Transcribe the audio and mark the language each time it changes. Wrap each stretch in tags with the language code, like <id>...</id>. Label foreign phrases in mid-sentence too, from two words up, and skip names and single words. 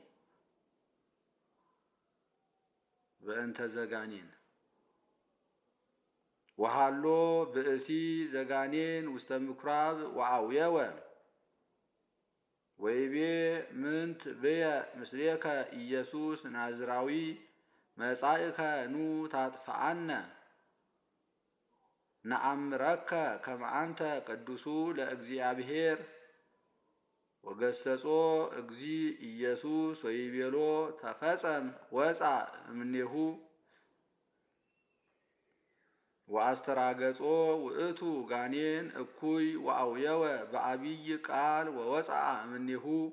<gez>በእንተ ዘጋኔን ወሃሎ ብእሲ ዘጋኔን ውስተ ምኵራብ ወአውየወ ወይቤ ምንት ብየ ምስሌከ ኢየሱስ ናዝራዊ መጻእከ ኑ ታጥፍአነ ነአምረከ ከመ አንተ ቅዱሱ ለእግዚአብሔር ወገሰጾ እግዚ ኢየሱስ ወይቤሎ ተፈጸም ወፃ እምኔሁ ወአስተራገጾ ውእቱ ጋኔን እኩይ ወአውየወ በአብይ ቃል ወወፃ እምኔሁ</gez>